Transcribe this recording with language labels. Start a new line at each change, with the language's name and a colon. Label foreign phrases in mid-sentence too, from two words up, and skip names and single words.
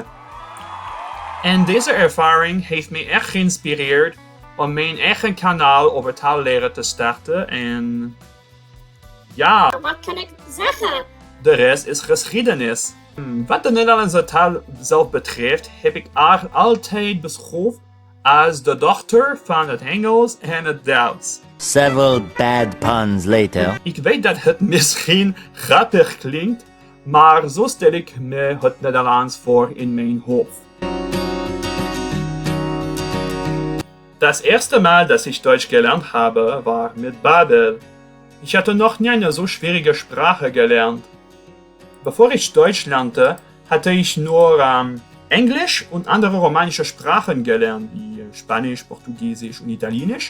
Dutch: En deze ervaring heeft mij echt geïnspireerd om mijn eigen kanaal over taalleren te starten en ja, Wat kan ik zeggen? de rest is geschiedenis. Wat de Nederlandse taal zelf betreft heb ik haar altijd beschouwd als de dochter van het Engels en het Duits.
English: Several bad puns later.
Dutch: Ik weet dat het misschien grappig klinkt, maar zo stel ik me het Nederlands voor in mijn hoofd.
German: Das erste Mal, dass ich Deutsch gelernt habe, war mit Babel. Ich hatte noch nie eine so schwierige Sprache gelernt. Bevor ich Deutsch lernte, hatte ich nur Englisch und andere romanische Sprachen gelernt, wie Spanisch, Portugiesisch und Italienisch.